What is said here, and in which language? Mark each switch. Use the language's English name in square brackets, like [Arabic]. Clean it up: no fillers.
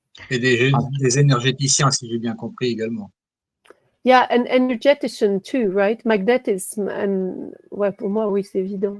[French] Et des énergéticiens, si j'ai bien compris également. [English] Yeah, and energetician too, right? [French] Magnetism, ouais, pour moi, oui, c'est évident.